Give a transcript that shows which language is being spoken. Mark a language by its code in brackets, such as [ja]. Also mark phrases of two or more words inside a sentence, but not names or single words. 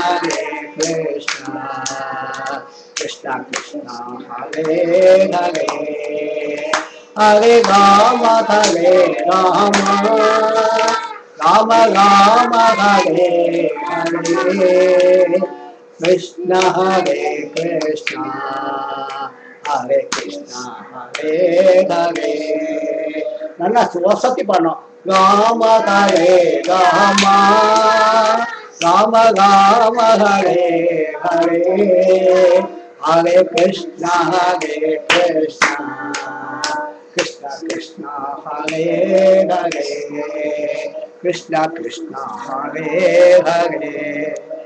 [sa] कृष्ण कृष्ण हरे हरे हरे राम हरे राम राम राम हरे हरे कृष्ण कृष्ण हरे कृष्ण हरे [ta] Hare நல்லா வசதி பண்ணோம் [sa] राम हरे राम राम राम हरे हरे हरे कृष्ण कृष्ण कृष्ण हरे हरे कृष्ण कृष्ण हरे हरे